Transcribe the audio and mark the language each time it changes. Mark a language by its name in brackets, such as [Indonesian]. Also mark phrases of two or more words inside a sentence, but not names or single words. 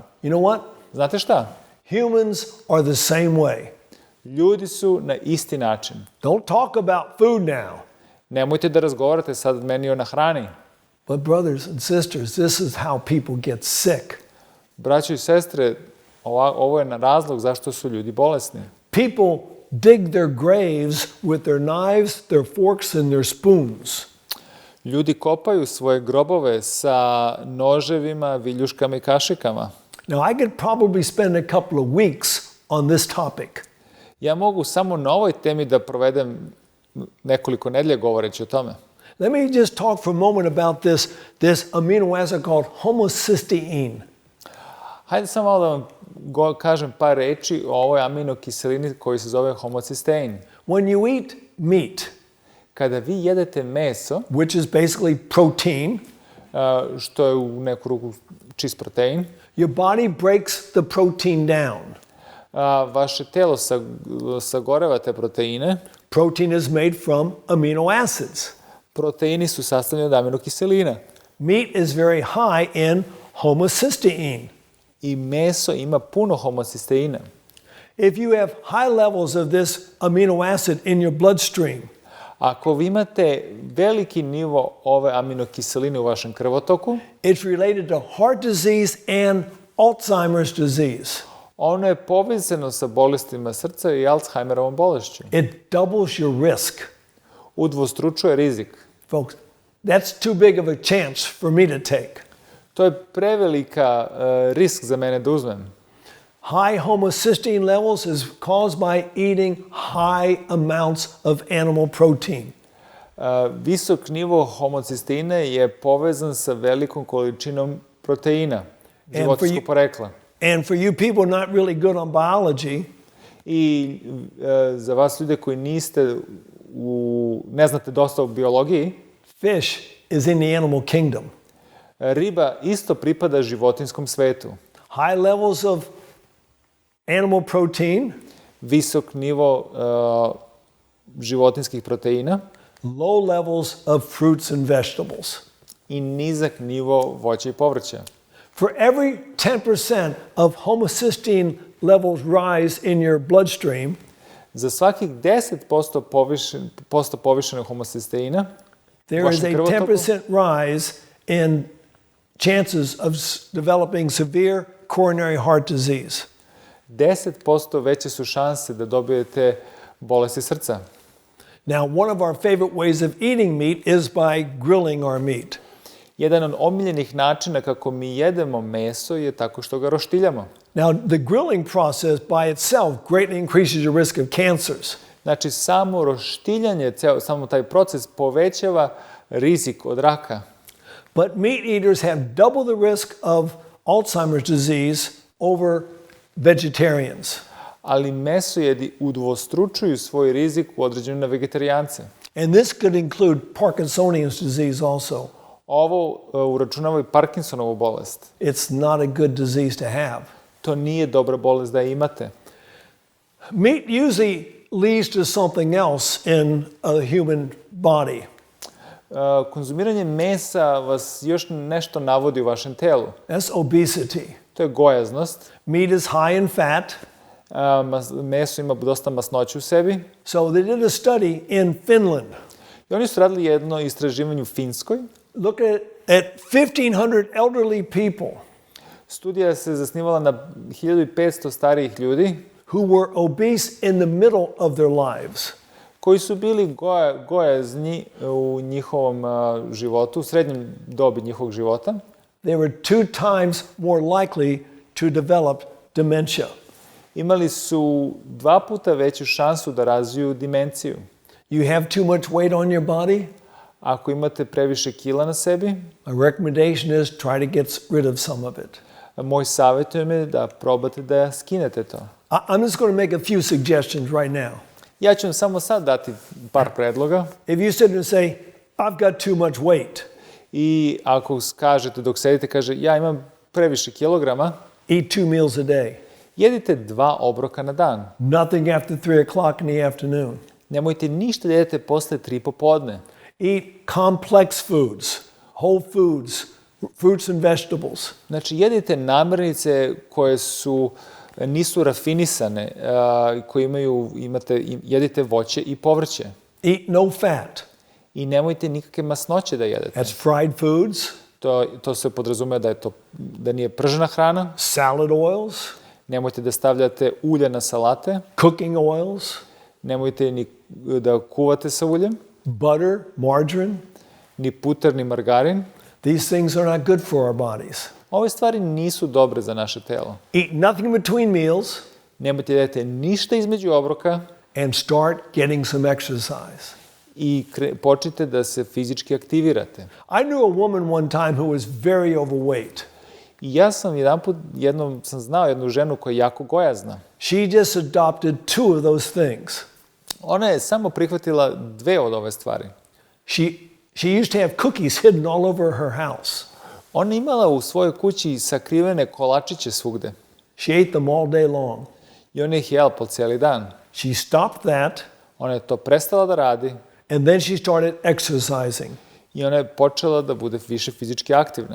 [English] You know what? [Serbian] Znate šta? [English] Humans are the same way. [Serbian] Ljudi su na isti način. [English] Don't talk about food now. [Serbian] Nemojte da razgovarate sad meni o na hrani. [English] But brothers and sisters, this is how people get sick. [Serbian] Braćo i sestre, ovo je razlog zašto su ljudi bolesni. [English] People dig their graves with their knives, their forks, and their spoons. [Serbian] Ljudi kopaju svoje grobove sa noževima, viljuškama i kašikama. [English] Now, I could probably spend a couple of weeks on this topic. [Serbian] Ja mogu samo na ovoj temi da provedem nekoliko nedelja govoreći o tome. [English] Let me just talk for a moment about this amino acid called homocysteine. [Serbian] Hajde samo malo da vam kažem par reči o ovoj aminokiselini koji se zove homocistein. [English] When you eat meat, [Serbian] Kada vi jedete meso, [English] which is basically protein, [Serbian] što je u neku ruku čist protein, [English] your body breaks the protein down. [Serbian] Vaše telo sagoreva te proteine. [English] Protein is made from amino acids. [Serbian] Proteini su sastavljeni od aminokiselina. [English] Meat is very high in homocysteine. [Serbian] I meso ima puno homocisteina. [English] If you have high levels of this amino acid in your bloodstream, [Serbian] Ako vi imate veliki nivo ove aminokiseline u vašem krvotoku, [English] it's related to heart disease and Alzheimer's disease. [Serbian] ono je povezano sa bolestima srca i Alzheimerovom bolešću. [English] It doubles your risk. [Serbian] Udvostručuje rizik. [English] Folks, that's too big of a chance for me to take. [Serbian] To je prevelika risk za mene da uzmem. [English] High homocysteine levels is caused by eating high amounts of animal protein. [Serbian] Visok nivo homocisteine je povezan sa velikom količinom proteina, životinjskog porekla. [English] And for you people not really good on biology, [Serbian] I za vas ljude koji ne znate dosta o biologiji, [English] fish is in the animal kingdom. [Serbian] Riba isto pripada životinjskom svetu. [English] High levels of animal protein, [Serbian] Visok nivo životinjskih proteina [English] low levels of fruits and vegetables. [Serbian] i nizak nivo voća i povrća. [English] For every 10% of homocysteine levels rise in your bloodstream, [Serbian] Za svakih 10% povišenog homocisteina [English] there is a 10% rise in chances of developing severe coronary heart disease. [Serbian] 10% veće su šanse da dobijete bolesti srca. [English] Now, one of our favorite ways of eating meat is by grilling our meat. [Serbian] Jedan od omiljenih načina kako mi jedemo meso je tako što ga roštiljamo. [English] Now, the grilling process by itself greatly increases your risk of cancers. [Serbian] Znači, samo roštiljanje, samo taj proces povećava rizik od raka. [English] But meat eaters have double the risk of Alzheimer's disease over vegetarians. [Serbian] Ali mesojedi udvostručuju svoj rizik u određenju na vegetarijance. [English] And this could include Parkinsonian disease also. [Serbian] Ovo uračunava i Parkinsonovu bolest. [English] It's not a good disease to have. [Serbian] To nije dobra bolest da imate. [English] Meat usually leads to something else in a human body. [Serbian] Konzumiranje mesa vas još nešto navodi u vašem telu. [English] That's obesity. [Serbian] To je gojaznost. [English] Meat is high in fat. [Serbian] Meso ima dosta masnoće u sebi. [English] So they did a study in Finland. [Serbian] I oni su radili jedno istraživanje u Finskoj. [English] Look at 1,500 elderly people. [Serbian] Studija se zasnivala na 1500 starijih ljudi [English] who were obese in the middle of their lives. [Serbian] Koji su bili gojazni u njihovom životu, u srednjem dobi njihovog života. [English] They were 2 times more likely to develop dementia. [Serbian] Imali su 2 puta veću šansu da razviju demenciju. [English] You have too much weight on your body? [Serbian] Ako imate previše kila na sebi, [English] my recommendation is try to get rid of some of it. [Serbian] Moj savjet je da probate da skinete to. [English] I'm just going to make a few suggestions right now. [Serbian] Ja ću vam samo sad dati par predloga. [English] If you sit and say, I've got too much weight. [Serbian] I ako kažete dok sedite, kaže, ja imam previše kilograma. [English] Eat 2 meals a day. [Serbian] Jedite 2 obroka na dan. [English] Nothing after 3 o'clock in the afternoon. [Serbian] Nemojte ništa da jedete posle 3 popodne. [English] Eat complex foods, whole foods, fruits and vegetables. [Serbian] Znači, jedite namirnice koje nisu rafinisane, koje jedite voće i povrće. [English] Eat no fat. [Serbian] I nemojte nikakve masnoće da jedete. [English] That's fried foods, [Serbian] To se podrazumeva da nije pržena hrana. [English] salad oils, [Serbian] Nemojte da stavljate ulje na salate. [English] cooking oils, [Serbian] Nemojte ni da kuvate sa uljem. [English] butter, margarine. [Serbian] Ni puter, ni margarin. [English] These things are not good for our bodies. [Serbian] Ove stvari nisu dobre za naše telo. [English] Eat nothing between meals [Serbian] Nemojte da jedete ništa između obroka [English] and start getting some exercise. [Serbian] i počnite da se fizički aktivirate. [English] I knew a woman one time who was very overweight. [Serbian] I ja sam jednom sam znao jednu ženu koja je jako gojazna. [English] She just adopted 2 of those things. [Serbian] Ona je samo prihvatila 2 od ove stvari. [English] She used to have cookies hidden all over her house. [Serbian] Ona je imala u svojoj kući sakrivene kolačiće svugde. [English] She ate them all day long. [Serbian] I ona ih jela po cijeli dan. [English] She stopped that, [Serbian] Ona je to prestala da radi [English] and then she started exercising. [Serbian] i ona je počela da bude više fizički aktivna.